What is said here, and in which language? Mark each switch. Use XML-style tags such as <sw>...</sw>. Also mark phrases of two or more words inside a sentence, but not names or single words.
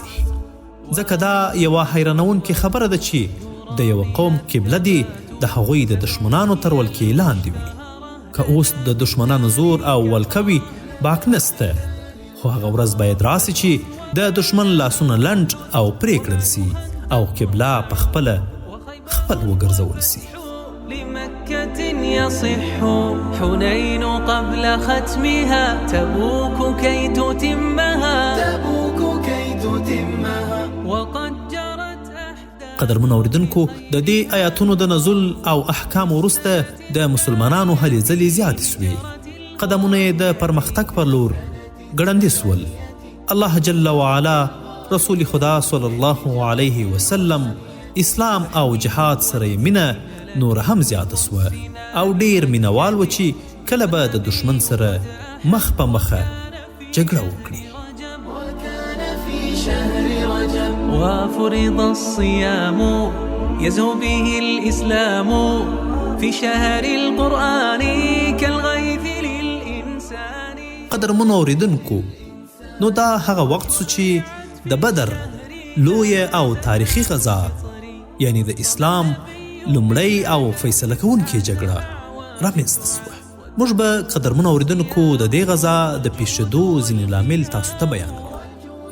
<ps>ځکه دا یوه حیرانونکې خبره ده چې د یو قوم قبله دی د هغوی د دشمنانو تر ولکې لاندې وي. که اوس د دشمنانو زور او ولکه وي باک نسته، خو هغه ورځ باید راسي چې د دشمن لاسونه لنډ او پرې کړل سي او قبله په خپله خپل وګرځول سي.</ps> <ar>لمكة يصح حنين قبل ختمها تبوك كي تتمها تبوك كي تتمها وقد جرت</ar> <ps>قدرمنو اوریدونکو، د دې آیاتونو د نزول او احکام وروسته د مسلمانانو هلې ځلې زیاتې سوې، قدمونه یې د پرمختګ پر لور ګړندي سول.</ps> <ar>الله جل وعلا</ar> <ps>رسول خدا</ps> <ar>صلی الله علیه وسلم</ar> <ps>اسلام او جهاد سره مینه نور هم زیاته سوه او ډیر مینوال و چې کله به د دشمن سره مخ په مخه جګړه وکړي.</ps> <ar>وكان في شهر رجب وفرض الصيام يزهو به الإسلام في شهر القرآن كالغيث للإنسان.</ar> <ps>قدرمنو اوریدونکو، نو دا هغه وخت سو چې د بدر لویه او تاریخي غزا یعنی د اسلام لومړی او فیصله کوونکې جګړه رامنځته سوه. موږ به قدرمنو اوریدونکو د دې غزا د پیښېدو ځینې لامل تاسو ته بیان کړو.</ps>